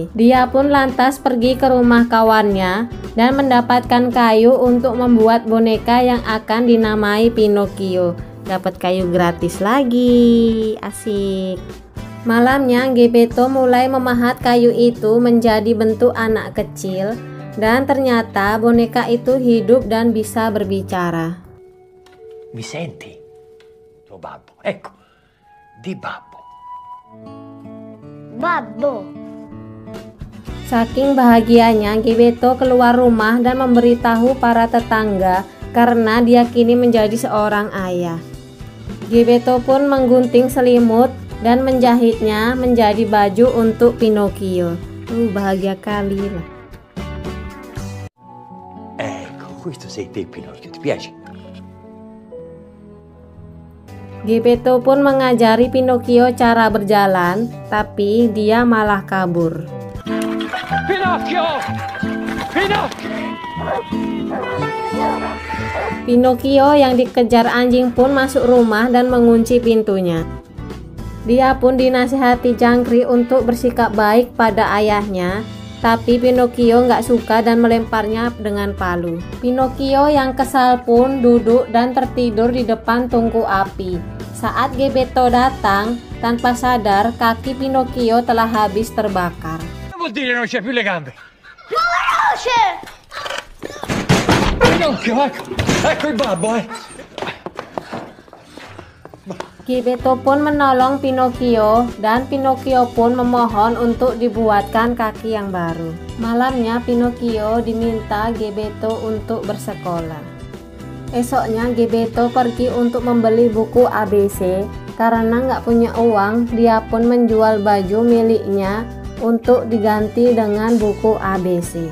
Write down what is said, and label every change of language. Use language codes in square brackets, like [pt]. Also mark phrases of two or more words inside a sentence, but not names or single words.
[id] Dia pun lantas pergi ke rumah kawannya dan mendapatkan kayu untuk membuat boneka yang akan dinamai Pinocchio. Dapat kayu gratis lagi, asik. Malamnya Gepetto mulai memahat kayu itu menjadi bentuk anak kecil. Dan ternyata boneka itu hidup dan bisa berbicara. [it] Mi senti? Tuo babbo, ecco, di babbo. Babbo. [id] Saking bahagianya, Gepetto keluar rumah dan memberitahu para tetangga karena dia kini menjadi seorang ayah. Gepetto pun menggunting selimut dan menjahitnya menjadi baju untuk Pinocchio. Bahagia kali lah. [it] Questo sei te, Pinocchio, ti piace? [id] Gepetto pun mengajari Pinocchio cara berjalan, tapi dia malah kabur. Pinocchio! Pinocchio! Pinocchio yang dikejar anjing pun masuk rumah dan mengunci pintunya. Dia pun dinasihati jangkrik untuk bersikap baik pada ayahnya. Tapi Pinocchio nggak suka dan melemparnya dengan palu. Pinocchio yang kesal pun duduk dan tertidur di depan tungku api. Saat Gepetto datang, tanpa sadar kaki Pinocchio telah habis terbakar. [it] Vuol dire non c'è più le gambe. Più veloce! Pinocchio, ecco il babbo, [id] Gepetto pun menolong Pinocchio dan Pinocchio pun memohon untuk dibuatkan kaki yang baru. Malamnya Pinocchio diminta Gepetto untuk bersekolah. Esoknya Gepetto pergi untuk membeli buku ABC. Karena nggak punya uang, dia pun menjual baju miliknya untuk diganti dengan buku ABC.